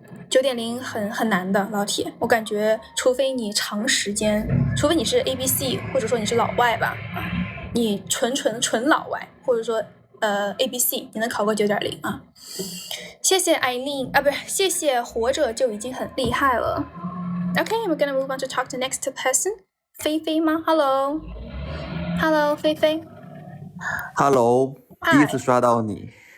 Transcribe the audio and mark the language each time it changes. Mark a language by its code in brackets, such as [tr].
[zh] 9.0很难的，老铁。我感觉，除非你长时间，除非你是 ABC， 或者说你是老外吧，你纯老外，或者说ABC， 你能考个9.0啊？谢谢Aileen啊，不是，谢谢活着就已经很厉害了。 [en] Okay, we're gonna move on to talk to next person. [zh] 菲菲吗 ？Hello, 菲菲。 Hello， 第一次刷到你。